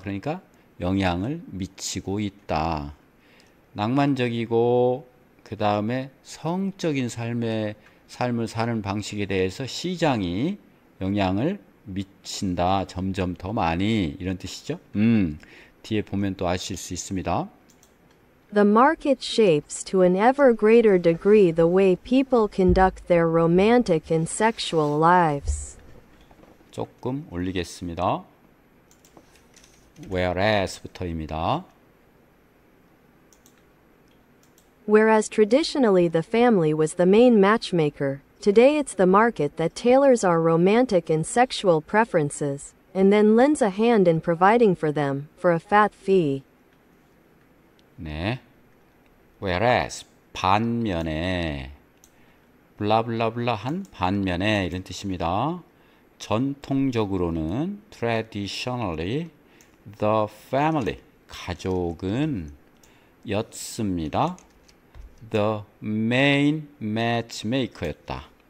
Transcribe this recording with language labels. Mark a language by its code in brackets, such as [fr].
[ko] 그러니까 영향을 미치고 있다. 낭만적이고 그 다음에 성적인 삶을 사는 방식에 대해서 시장이 영향을 미친다. 점점 더 많이 이런 뜻이죠. 뒤에 보면 또 아실 수 있습니다. [en] The market shapes to an ever greater degree the way people conduct their romantic and sexual lives. [ko] 조금 올리겠습니다. whereas부터입니다. [en] Whereas traditionally the family was the main matchmaker, today it's the market that tailors our romantic and sexual preferences, and then lends a hand in providing for them, for a fat fee. [ko] 네. whereas 반면에 블라블라블라한 반면에 이런 뜻입니다. 전통적으로는 [en] traditionally the family [ko] 가족은 였습니다. [en] the main matchmaker였다.